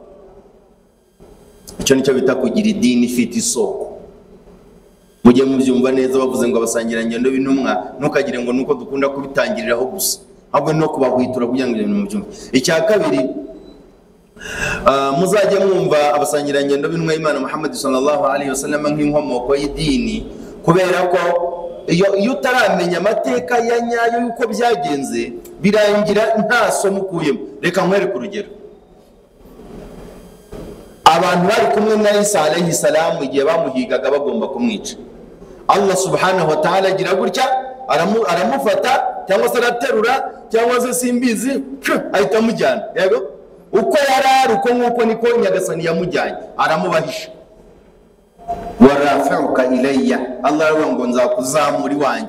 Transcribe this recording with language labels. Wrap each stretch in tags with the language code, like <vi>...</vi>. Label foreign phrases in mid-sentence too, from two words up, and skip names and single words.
<rw>Icyo nicyo bita kugira idini ifite isoko. Mujye mubyumva neza bavuze ngo abasangirangendo b'intumwa, ntukagire ngo nuko dukunda kubitangiriraho gusa, ahubwo no kubahwitura kugira ngo ibintu mubyumve. Icya kabiri, muzajye mwumva abasangirangendo b'intumwa y'Imana Muhammad</rw> <ar>صلى الله عليه وسلم</ar> <rw>nk'inkomoko y'idini, kubera ko iyo utaramenya amateka ya nyayo yuko byagenze birangira nta somo ukuyemo. Reka nkwereke urugero. Abantu bari kumwe na Isa</rw> <ar>عليه السلام</ar> <rw>igihe bamuhigaga bagomba kumwica, Allah</rw> <ar>سبحانه وتعالى</ar> <rw>agira gutya aramufata cyangwa se araterura cyangwa se simbizi ahita amujyana. Yego, uko yarari uko nk'uko niko Nyagasani yamujyanye, aramubahisha.</rw> <ar>ورافعك إلي,</ar> <rw>Allah aravuga ngo nzakuzamura iwanjye.</rw>